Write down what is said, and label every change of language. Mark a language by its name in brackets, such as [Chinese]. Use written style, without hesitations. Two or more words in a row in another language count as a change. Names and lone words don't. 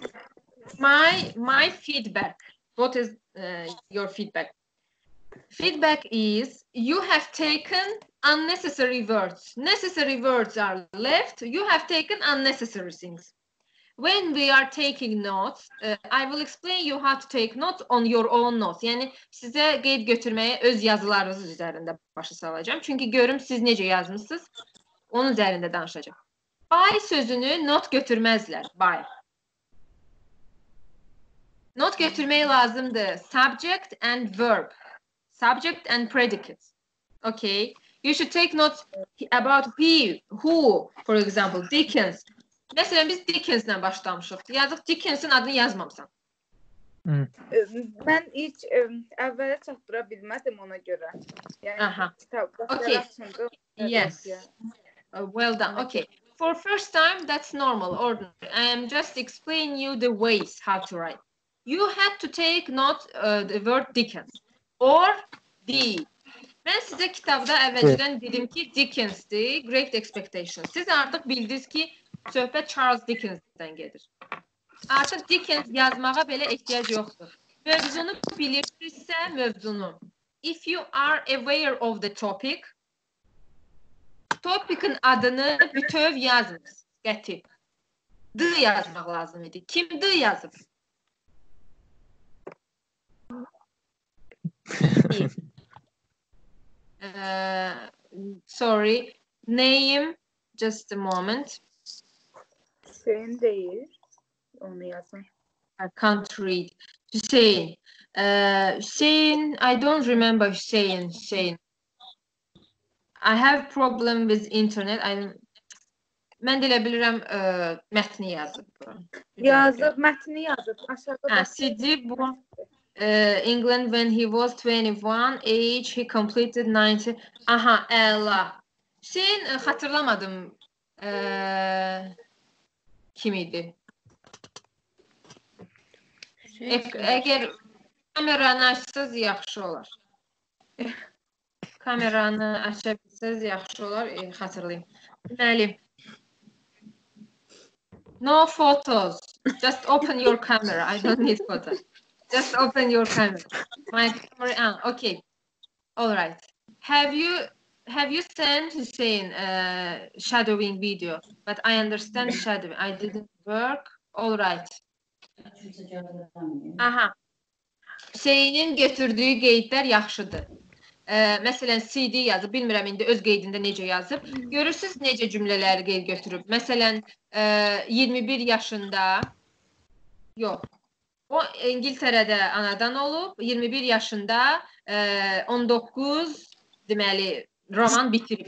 [English] My feedback. What is your feedback? Feedback is you have taken unnecessary words. Necessary words are left. You have taken unnecessary things. When we are taking notes, I will explain you how to take notes on your own notes. [Azerbaijani] Yəni sizə qeyd götürməyə öz yazılarınız üzərində başa salacağım. Çünki görüm siz necə yazmısınız, onun üzərində danışacağım. By sözünü not götürməzlər. By. Not götürmək lazımdır. [English] Subject and verb. Subject and predicate. Okay. You should take notes about he, who, for example, Dickens. [Azerbaijani] Məsələn, biz Dickens'lə başlamışıq. Yazıq Dickens'in adını yazmamısan. Mən ilk əvvələ çatdıra bilmədim ona görə. [English] Aha. Okay. Yes. Well done. Okay. For first time, that's normal, ordinary. I am just explaining you the ways how to write. You had to take note the word Dickens or the. [Azerbaijani] Mən sizə kitabda əvvəlcədən dedim ki, Dickens'dir, Great Expectations. Siz artıq bildiniz ki, söhbət Charles Dickens'dən gedir. Artıq Dickens yazmağa belə ehtiyac yoxdur. Mövzunu bilirsinizsə, mövzunu. [English] If you are aware of the topic, [Azerbaijani] topic'in adını bütöv yazmırsınız. Qəti. D yazmaq lazım idi. Kim D yazıb? [English] Sorry. Name. Just a moment. [Turkish] Hüseyin değil. Onu yazın. [English] I can't read. Hüseyin. Hüseyin. I don't remember Hüseyin. I have problem with internet. [Azerbaijani] Mən də elə bilirəm mətni yazıb. Yazıb, mətni yazıb. Aşağıda. CD bu. [English] England when he was 21, age he completed 90. [Azerbaijani] Aha, əla. Hüseyin xatırlamadım. Kim idi? Əgər kameranı açsınız, yaxşı olar. Kameranı aça bilsəz, yaxşı olar. Xatırlayım. Deməli. [English] No photos. Just open your camera. I don't need photos. Just open your camera. My camera. Okay. All right. Have you sent Hussein shadowing video? But I understand shadowing. I didn't work. All right. Aha. [Azerbaijani] Hüseynin götürdüyü qeydlər yaxşıdır. Məsələn, CD yazıb, bilmirəm indi öz qeydində necə yazıb. Görürsünüz necə cümlələri qeyd götürüb. Məsələn, 21 yaşında, yox, o İngiltərədə anadan olub, 21 yaşında 19, deməli, roman bitirib.